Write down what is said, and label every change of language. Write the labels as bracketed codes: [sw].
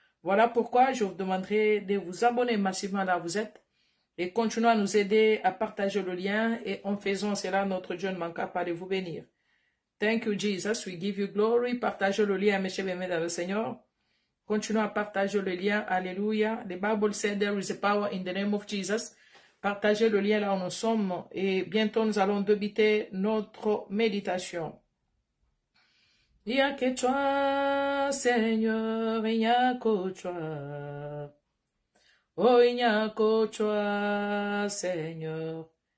[fr] Voilà pourquoi je vous demanderai de vous abonner massivement là où vous êtes. Et continuez à nous aider à partager le lien. Et en faisant cela, notre Dieu ne manquera pas de vous bénir. [en] Thank you, Jesus. We give you glory. [fr] Partagez le lien, mes chers bien-aimés dans le Seigneur. Continuez à partager le lien. Alléluia. [en] The Bible said there is a power in the name of Jesus. [fr] Partagez le lien là où nous sommes. Et bientôt, nous allons débuter notre méditation. Il n'y a que toi, Seigneur. Il n'y a que toi. Oh, il n'y a que toi, Seigneur.